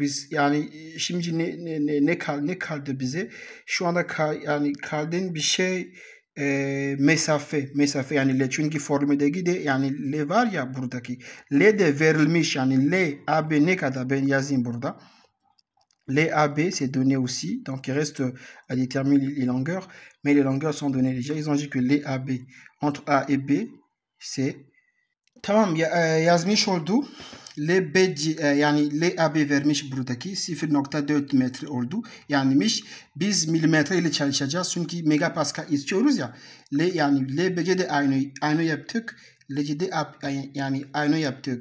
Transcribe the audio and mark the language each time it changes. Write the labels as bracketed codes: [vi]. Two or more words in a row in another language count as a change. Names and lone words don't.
[tr] Biz yani şimdi ne kaldı bize? Şu anda yani kaldığın bir şey mesafe yani L çünkü formüldeki de yani L var ya buradaki. L de verilmiş yani L AB ne kadar ben yazayım burada. [fr] Les AB, c'est donné aussi. Donc, il reste à déterminer les longueurs. Mais les longueurs sont données déjà. Ils ont dit que les AB, entre A et B, c'est... [tr] Tamam, yazmış oldu. Yani LAB vermiş buradaki 0.4 metre oldu. Yanlış. Biz milimetre ile çalışacağız. Çünkü megapascal istiyoruz ya. Yani LBC de aynı yaptık. LC'de yani aynı yaptık.